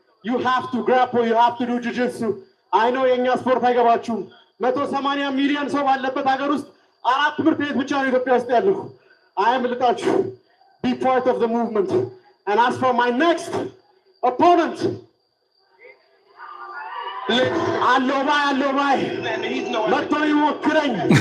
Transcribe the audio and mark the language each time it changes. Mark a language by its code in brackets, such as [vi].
[en] You have to grapple, you have to do jiu-jitsu. I know in your sport I got you. 180 million so [am] 4 ትምህርት ቤት ብቻ ነው ኢትዮጵያ ውስጥ ያለው። አያምልጣችሁ። [en] Be part of the movement. And as for my next opponent, [am] አሎባይ መጥቶ ይሞክረኝ